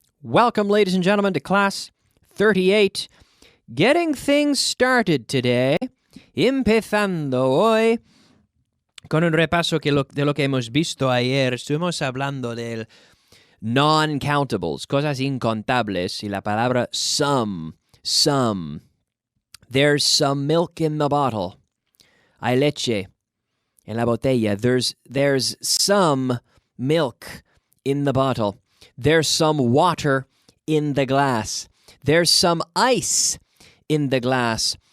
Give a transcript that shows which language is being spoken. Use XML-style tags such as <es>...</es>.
<en>Welcome, ladies and gentlemen, to Class 38. Getting things started today.</en> <es>Empezando hoy con un repaso de lo que hemos visto ayer. Estuvimos hablando del non-countables, cosas incontables, y la palabra some.</es> <en>There's some milk in the bottle.</en> <es>Hay leche en la botella.</es> <en>There's some milk in the bottle. There's some water in the glass. There's some ice in the glass.</en>